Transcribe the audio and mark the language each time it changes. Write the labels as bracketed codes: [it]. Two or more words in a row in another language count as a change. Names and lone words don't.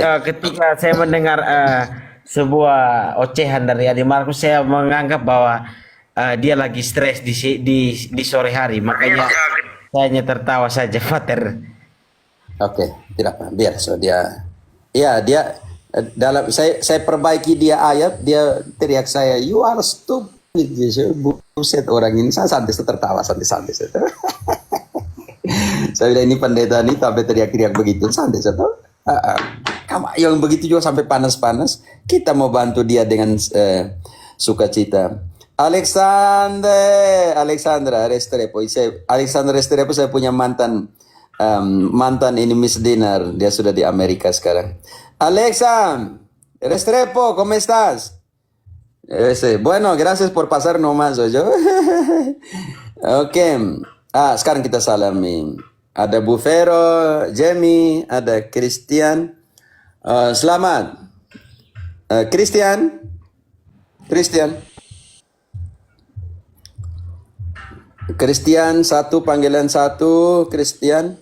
[id] ketika saya mendengar sebuah ocehan dari Adi Markus, saya menganggap bahwa dia lagi stres di sore hari, makanya saya hanya tertawa saja, Pater. Oke, tidak apa, biar so dia dalam saya perbaiki dia ayat, dia teriak saya, [en] you are stupid. [id] Buset orang ini, saya santai tertawa santai. Saya bilang ini pendeta nih sampai teriak-teriak begitu, santai satu. Kamu yang begitu juga sampai panas-panas. Kita mau bantu dia dengan sukacita. Alexandra Restrepo. Alexandra Restrepo saya punya mantan ini Miss Dinar. Dia sudah di Amerika sekarang. [es] Alexa Restrepo, ¿cómo estás? Bueno, gracias por pasar nomás, yo. [id] Oke. Sekarang kita salami. Ada Bufero, Jamie, ada Christian. Selamat. Christian. Christian 1, panggilan 1, Christian.